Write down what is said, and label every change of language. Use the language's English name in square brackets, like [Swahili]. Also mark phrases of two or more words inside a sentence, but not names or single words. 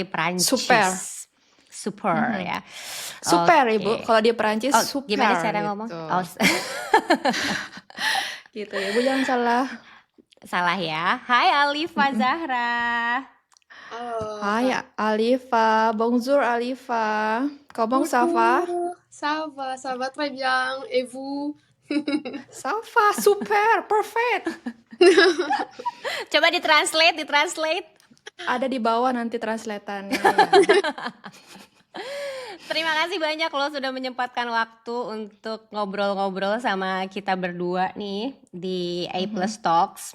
[Indonesian] dari Prancis. Super ya. Super Oke. Ibu, kalau di Perancis Oh, super gimana cara gitu. ngomong? Oh, Gitu ya, Bu jangan salah. salah ya. Hai Alifa Zahra. Halo. Hai Alifa, [French] bonjour Alifa. Comment ça va? Ça va, ça va très bien. Et vous? Ça va, super, perfect. [Indonesian] Coba ditranslate. Ada di bawah nanti translatannya. Terima kasih banyak loh sudah menyempatkan waktu untuk ngobrol-ngobrol sama kita berdua nih di A+ Talks.